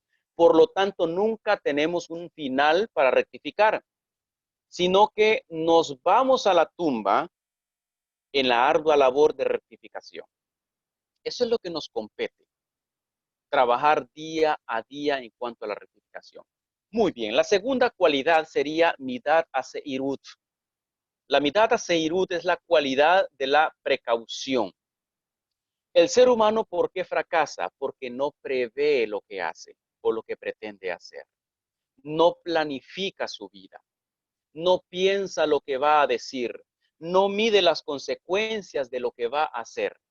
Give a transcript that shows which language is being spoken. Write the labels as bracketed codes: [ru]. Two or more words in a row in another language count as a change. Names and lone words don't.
[es] Por lo tanto, nunca tenemos un final para rectificar, sino que nos vamos a la tumba en la ardua labor de rectificación. Eso es lo que nos compete, trabajar día a día en cuanto a la rectificación. Muy bien, la segunda cualidad sería [he] מידת הזהירות. [es] La [he] מידת הזהירות [es] es la cualidad de la precaución. El ser humano, ¿por qué fracasa? Porque no prevé lo que hace o lo que pretende hacer. No planifica su vida. No piensa lo que va a decir. No mide las consecuencias de lo que va a hacer.